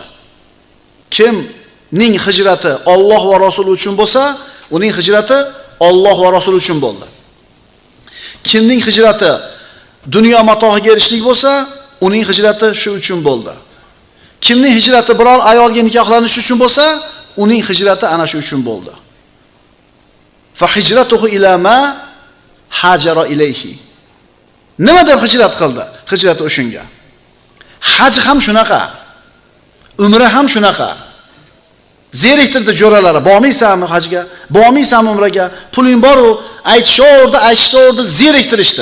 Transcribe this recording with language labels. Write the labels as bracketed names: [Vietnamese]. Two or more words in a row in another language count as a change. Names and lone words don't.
[Uzbek] Kimning hijrati Alloh va Rasuli uchun bo'lsa, uning hijrati Alloh va Rasuli uchun bo'ldi. Kimning hijrati dunyo matohiga erishishlik bo'lsa, uning hijrati shu uchun bo'ldi. Kimning hijrati biror ayolga nikohlanish uchun bo'lsa, uning hijrati ana shu uchun bo'ldi. [Arabic] فهجرته إلى ما هاجر إليه. [Uzbek] Nima deb hijrat qildi? Hijrat o'shunga. Haj ham shunaqa. Umra ham shunaqa. Zeriktirdi jo'ralari, bormaysanmi hajga? Bormaysanmi umraga? Puling bor-u, aytishaverdi, zeriktirishdi.